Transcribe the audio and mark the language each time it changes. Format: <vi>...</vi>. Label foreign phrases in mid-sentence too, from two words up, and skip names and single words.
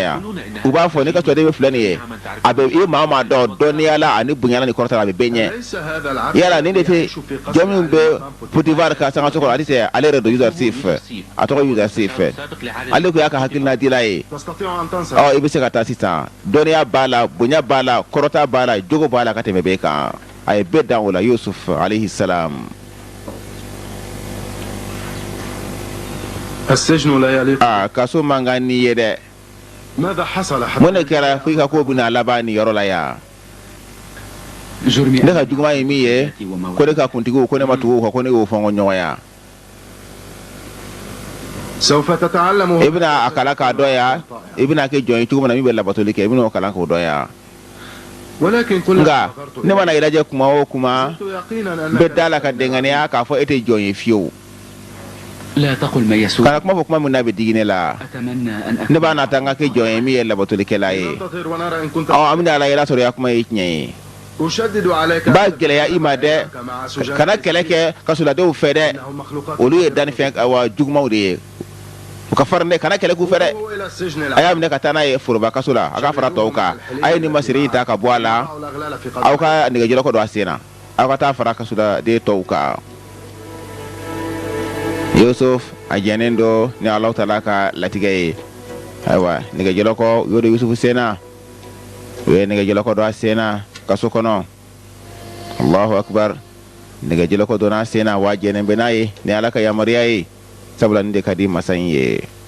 <bm>yan u b'a fɔ ne ka sula dɛmɛ filɛ nin ye a bɛ i maa o maa dɔn dɔnniya la ani bonya la ni kɔrɔta la a bɛ bɛɛ ɲɛ yala nin de tɛ jɔn min bɛ Potifar ka sangaso kɔnɔ ale tɛ ale yɛrɛ don Yusuf a tɔgɔ Yusuf ale ko y'a ka hakilina dila ye i bɛ se ka taa sisan dɔnniya b'a la bonya b'a la kɔrɔta b'a la jogo b'a la ka tɛmɛ bɛɛ kan a ye bɛɛ dan o la Yusuf</bm> <ar>عليه السلام. السجن لا يليق.</ar> <bm>kaso man kan n'i ye dɛ</bm> <ar>ماذا حصل</ar> <bm>mun de kɛra fo i ka ko bɛna laban nin yɔrɔ la yan</bm> <ar>جرمي</ar> <bm>ne ka juguman ye min ye ko ne ka kuntigiw ko ne ma tugu u kɔ ko ne y'o fɔ n ko ɲɔgɔnya</bm> <ar>سوف تتعلم.</ar> <bm>i bɛna a kalan k'a dɔn yan i bɛna kɛ jɔn ye cogo min na min bɛ labatoli kɛ i bɛna o kalan k'o dɔn yan</bm> <ar>ولكن كل</ar> <bm>nka ne mana i lajɛ kuma o kuma</bm> <ar>يقينا</ar> <bm>n bɛ da la ka dɛŋaniya k'a fɔ e tɛ jɔn ye fiyewu</bm> <ar>لا تقل ما يسوء.</ar> <bm>kana kuma fɔ kuma min n'a bɛ digi ne la</bm> <ar>أتمنى أن</ar> <bm>ne</bm> <ar>أكون</ar> <bm>b'a nata n ka kɛ jɔn ye min ye labatolikɛla ye</bm> <ar>ننتظر ونرى إن كنت.</ar> <bm>an bɛna ala yɛrɛ sɔrɔ ya kuma ye tiɲɛ ye</bm> <ar>أشدد عليك.</ar> <bm>n b'a gɛlɛya i ma dɛ</bm> <ar>مع سجان.</ar> <bm>kana kɛlɛ kɛ kasoladenw fɛ dɛ</bm> <ar>إنهم مخلوقات.</ar> <bm>olu ye dannifɛn jugumanw de ye u ka farin dɛ kana kɛlɛ k'u fɛ dɛ</bm> <ar>إلى السجن</ar> <bm>a y'a minɛ ka taa n'a ye foroba kaso la a ka fara tɔw kan a ye nin masiri in ta ka bɔ a la</bm> <ar>الأغلال في قلبك.</ar> <bm>aw ka nɛgɛjɔlɔkɔ don a sen na aw ka taa fara kasoladen tɔw kan Yusuf a jɛnnen do ni Allahu Taala ka latigɛ ye ayiwa nɛgɛjɔlɔkɔ u y'o don Yusufu sen na u ye nɛgɛjɔlɔkɔ don a sen na kaso kɔnɔ</bm> <ar>الله أكبر</ar> <bm>nɛgɛjɔlɔkɔ donna a sen na wa jɛnnen bɛ n'a ye ni Ala ka yamaruya ye sabula nin de ka di masa in ye</bm>